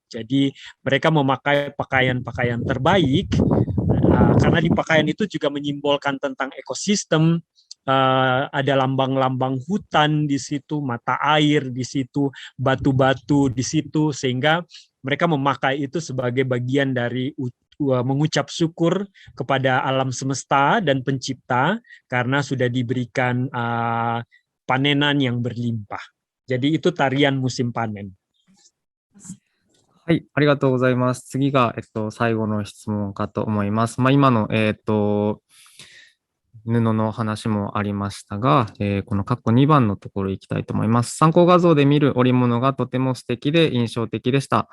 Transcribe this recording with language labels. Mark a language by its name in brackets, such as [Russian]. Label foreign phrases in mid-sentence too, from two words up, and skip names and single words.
[Indonesian] Jadi mereka memakai pakaian-pakaian terbaik, karena di pakaian itu juga menyimbolkan tentang ekosistem, ada lambang-lambang hutan di situ, mata air di situ, batu-batu di situ, sehingga mereka memakai itu sebagai bagian dari mengucap syukur kepada alam semesta dan pencipta karena sudah diberikan panenan yang berlimpah. Jadi itu tarian musim panen. [Japanese] はい、ありがとうございます。次が、最後の質問かと思います。今の、布の話もありましたが、この括弧2番のところ行きたいと思います。参考画像で見る織物がとても素敵で印象的でした。